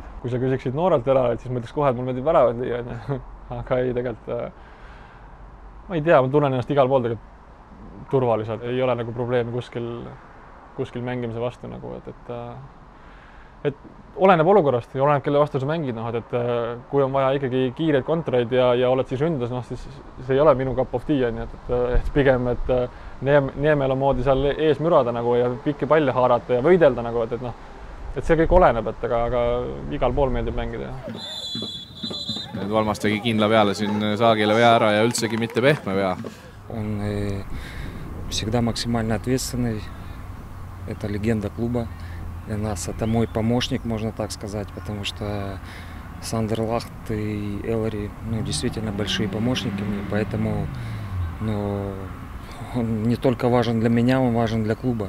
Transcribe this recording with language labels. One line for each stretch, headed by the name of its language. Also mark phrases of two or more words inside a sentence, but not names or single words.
Estonian: Kui sa küsiksid noorelt Elarilt, siis ma ütleks kohe, et mul meeldib väravad lüüa, aga ei, tegelikult ma ei tea, ma tunnen ennast igal pool tegelikult turvaliselt, ei ole nagu probleemi kuskil mängimise vastu, et oleneb olukorrast ja oleneb, kelle vastu sa mängid, et kui on vaja ikkagi kiireid kontraid ja oled siis ründas, siis see ei ole minu
English: cup of tea,
Estonian: et pigem, et Neemel on moodi seal ees mürada ja pikki palle haarata ja võidelda, et see kõik oleneb, aga igal pool meeldib mängida. Nüüd Valmas tegi kindla peale siin Saagile vea ära ja üldsegi mitte pehme vea.
Russian: Он всегда максимально ответственный. Это легенда клуба. Для нас это мой помощник, можно так сказать, потому что Сандерлахт и Элари действительно большие помощники мне, поэтому он не только важен для меня, он важен для клуба.